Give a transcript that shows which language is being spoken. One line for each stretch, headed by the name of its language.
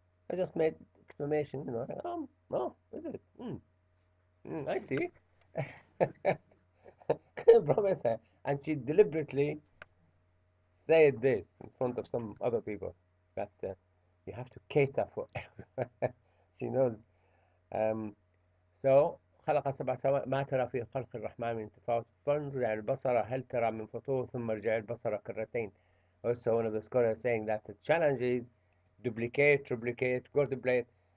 English: I just made exclamation, like, oh, is it? I see. Couldn't promise her, and she deliberately said this in front of some other people that you have to cater for everyone. She knows. Um, so
Arabic: خلق سبع سماوات ما ترى في خلق الرحمن من تفاوت فارجع البصر هل ترى من فطور ثم ارجع البصر كرتين.
English: Also, one of the scholars saying that the challenge is duplicate, triplicate, quadruplicate.